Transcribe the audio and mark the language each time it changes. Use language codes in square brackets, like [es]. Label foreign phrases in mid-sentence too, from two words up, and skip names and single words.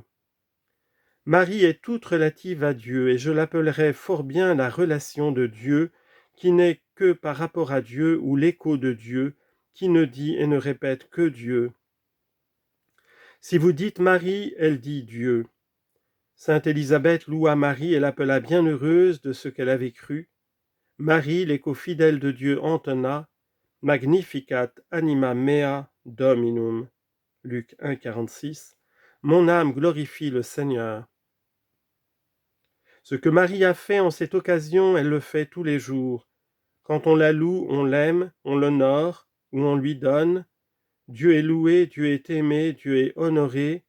[fr] Marie est toute relative à Dieu, et je l'appellerais fort bien la relation de Dieu, qui n'est que par rapport à Dieu, ou l'écho de Dieu, qui ne dit et ne répète que Dieu. Si vous dites Marie, elle dit Dieu. Sainte Élisabeth loua Marie et l'appela bienheureuse de ce qu'elle avait cru. Marie, l'écho fidèle de Dieu, [la] entonna Magnificat anima mea Dominum. [fr] Luc 1, 46. Mon âme glorifie le Seigneur. Ce que Marie a fait en cette occasion, elle le fait tous les jours. Quand on la loue, on l'aime, on l'honore, ou on lui donne. Dieu est loué, Dieu est aimé, Dieu est honoré.